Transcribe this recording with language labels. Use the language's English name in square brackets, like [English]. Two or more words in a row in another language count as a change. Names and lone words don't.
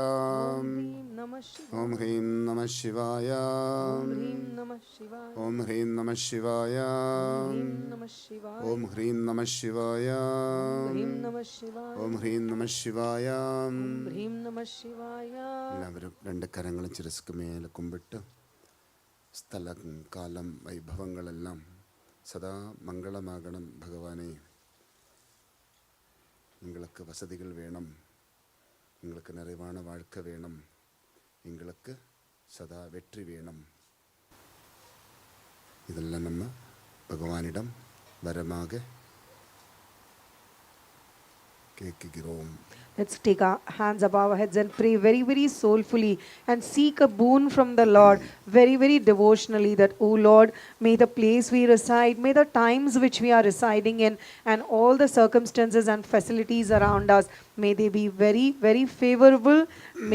[Sanskrit] Om Hrim Namah Shivaya. Om Hrim Namah Shivaya, Om Hrim Namah Shivaya. Om Hrim Namah Shivaya, Om Hrim Namah Shivaya. Om Hrim Namah Shivaya. [Malayalam] എല്ലാവരും രണ്ട് കരങ്ങളും ചിരസ്ക്ക് മേലെ കുമ്പിട്ട് സ്ഥലം കാലം വൈഭവങ്ങളെല്ലാം സദാ മംഗളമാകണം ഭഗവാനെ. [Tamil] எங்களுக்கு வசதிகள் வேணும், எங்களுக்கு நிறைவான வாழ்க்கை வேணும், எங்களுக்கு சதா வெற்றி வேணும். இதெல்லாம் நம்ம பகவானிடம் வரமாக கேட்கிறோம். [English] Let's take our hands above our heads and pray very, very soulfully and seek a boon from the Lord very, very devotionally that, O Lord, may the place we reside, may the times which we are residing in and all the circumstances and facilities around us, may they be very, very favorable.